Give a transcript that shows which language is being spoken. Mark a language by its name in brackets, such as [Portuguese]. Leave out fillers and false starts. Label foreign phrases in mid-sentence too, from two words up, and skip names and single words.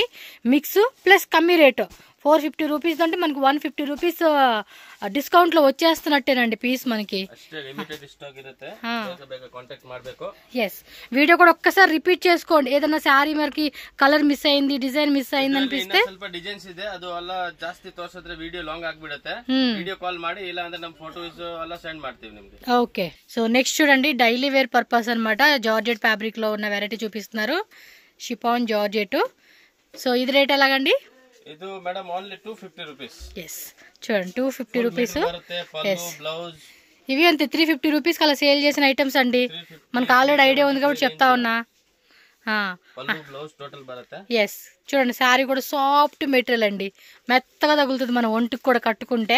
[English] mix plus [Telugu] కమ్మీ రేటు 450 రూపీస్ అంటే మనకు 150 రూపీస్ డిస్కౌంట్లో వచ్చేస్తున్నట్టేనండి పీస్ మనకి. ఎస్, వీడియో కూడా ఒక్కసారి రిపీట్ చేసుకోండి. ఏదైనా శారీ మనకి [English] colour miss [Telugu] అయింది, [English] design miss [Telugu] అయింది అనిపిస్తే [Kannada] ಸ್ವಲ್ಪ ಡಿಸೈನ್ಸ್ ಇದೆ, ಅದು ಎಲ್ಲ ಜಾಸ್ತಿ ತೋರಿಸಿದ್ರೆ [English] video long [Kannada] ಆಗ್ಬಿಡುತ್ತೆ. [English] video call [Kannada] ಮಾಡಿ, ಇಲ್ಲ ಅಂದ್ರೆ ನಮ್ಮ ಫೋಟೋಸ್ ಎಲ್ಲ ಸೆಂಡ್ ಮಾಡ್ತೀವಿ ನಿಮ್ಗೆ. [Telugu] ఓకే, [English] so next [Telugu] చూడండి, [English] daily wear purpose [Telugu] అనమాట. [English] georgette fabric [Telugu] లో ఉన్న వెరైటీ చూపిస్తున్నారు, [English] chiffon georgette. [Telugu] సో ఇది రేట్ ఎలాగండి? [Kannada] ಇದು ಮೇಡಂ [English] only 250 rupees. [Telugu] ఎస్, చూడండి 250 రూపీస్. బ్లౌజ్ ఇవి అంతే 350 రూపీస్ అలా సేల్ చేసిన ఐటమ్స్ అండి. మనకు [English] already idea [Telugu] ఉంది కాబట్టి చెప్తా ఉన్నా. ఎస్, చూడండి శారీ కూడా [English] soft material [Telugu] అండి, మెత్తగా తగులుతుంది మన ఒంటికి కూడా కట్టుకుంటే.